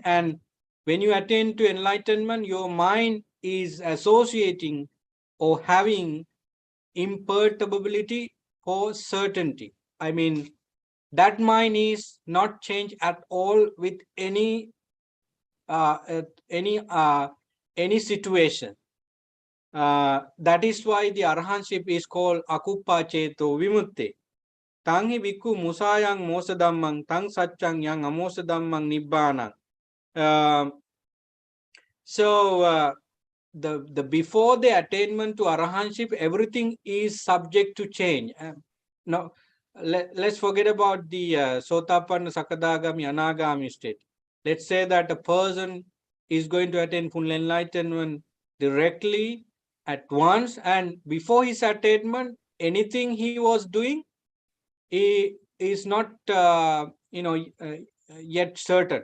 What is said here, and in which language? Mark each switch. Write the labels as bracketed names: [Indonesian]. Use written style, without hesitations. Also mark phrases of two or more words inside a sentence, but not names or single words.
[English] And when you attain to enlightenment, your mind is associating or having imperturbability for certainty. I mean, that mind is not changed at all with any situation. That is why the arahantship is called [Pali] akuppa ceto vimutti. Tangi bhikkhu musayang mosa dhammang tang satchang yang amosa dhammang nibbanang. [English] So the before the attainment to arahantship, everything is subject to change. Now, let's forget about the Sotapanna, Sakadagami, Anagami state. Let's say that a person is going to attain full enlightenment directly at once, and before his attainment, anything he was doing, he is not yet certain.